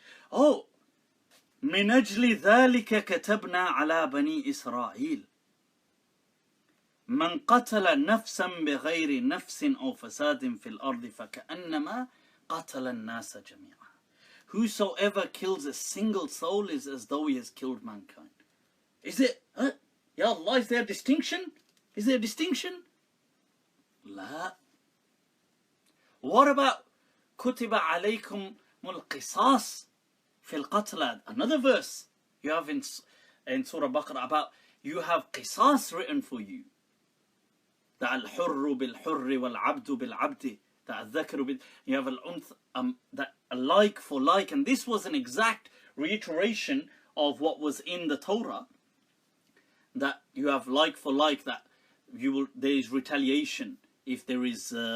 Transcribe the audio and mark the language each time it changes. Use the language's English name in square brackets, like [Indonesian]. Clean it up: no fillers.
[Arabic] Oh, من أجل ذلك كتبنا على بني إسرائيل من قتل نفسا بغير نفس أو فساد في الأرض فكأنما قتل الناس جميعا. [English] Whosoever kills a single soul is as though he has killed mankind. Is it? Ya Allah, is there a distinction? Is there a distinction? La. What about [Arabic] كتب عليكم القصاص في القتلى? [English] Another verse you have in Surah Baqarah about, you have qisas written for you. That al-hurru bil-hurri wal-abdu bil-abdi. That al-dhakru you have that like for like, and this was an exact reiteration of what was in the Torah, that you have like for like, that there is retaliation if there is.